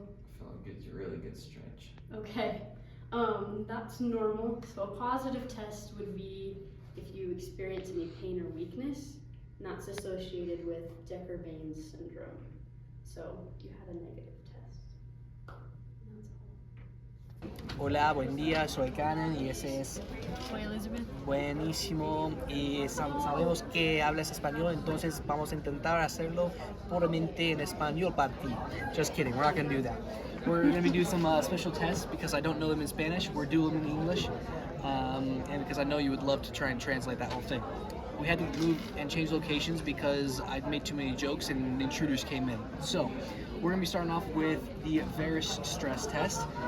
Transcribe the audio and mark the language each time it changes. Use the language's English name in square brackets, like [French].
[English] I feel like it's a really good stretch. Okay, that's normal. So a positive test would be if you experience any pain or weakness, and that's associated with Decker-Baines syndrome. So you had a negative test. That's all. [Spanish] Hola, buen día, soy Canon y ese es Soy Elizabeth. buenísimo y sabemos que hablas español, entonces vamos a intentar hacerlo puramente en español para ti. [English] Just kidding, we're not going to do that. We're going to be doing some special tests because I don't know them in Spanish. We're doing them in English, and because I know you would love to try and translate that whole thing. We had to move and change locations because I'd made too many jokes and intruders came in. So we're going to be starting off with the varus stress test.